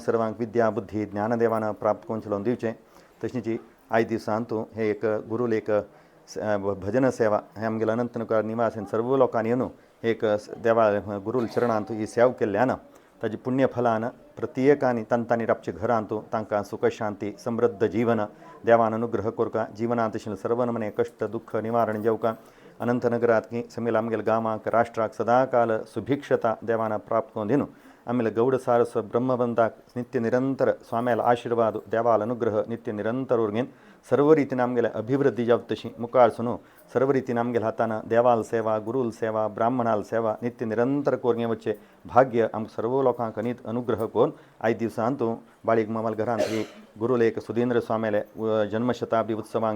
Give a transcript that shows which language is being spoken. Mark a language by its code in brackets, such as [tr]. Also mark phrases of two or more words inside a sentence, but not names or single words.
[kok] सर्वांक विद्या बुद्धी ज्ञानदेवानं प्राप्त करून चलोवन दिवचें तशींची 5 दिवसांतू हे एक गुरुलेख भजन सेवा हे आमगेले अनंतनुकार निवासीन सर्व लोकांनी येवन एक देवा गुरुल चरणांतू ही सेवा केल्ल्यानं ताजी पुण्यफलान प्रत्येकानी तांतांनी राबचे घरांतू तांकां सुख शांती समृद्ध जीवन देवान अनुग्रह कोरका जीवनांत आशिल्ले सर्व नमने कष्ट दुःख निवारण जावका अनंतनगरात समेल आमगेल गामाक राष्ट्राक सदाकाल सुभिक्षता देवाना प्राप्त होंदिनु आमेಲೆ ಗೌಡ ಸಾರಸ ಬ್ರಹ್ಮಬಂಧಾಕ್ ನಿತ್ಯ ನಿರಂತರ ಸ್ವಾಮ್ಯಾಲ ಆಶೀರ್ವಾದ ದೇವಾಲ ಅನುಗ್ರಹ ನಿತ್ಯ ನಿರಂತರ ಉರ್ಗೇನ್ सर्व रीतीने आमगेले अभिवृद्धी जावं तशी मुखार सुनो सर्व रीतीने आमगेले हाताना देवाल सेवा गुरुल सेवा ब्राह्मणाल सेवा नित्य निरंतर कोरगे वच्चे भाग्य आमकां सर्व लोकांक नीत अनुग्रह कोरून आयज दिवसांतू बाळीक मामाल घरांत गुरुलेक सुधींद्र स्वामीले जन्मशताब्दी उत्सवांक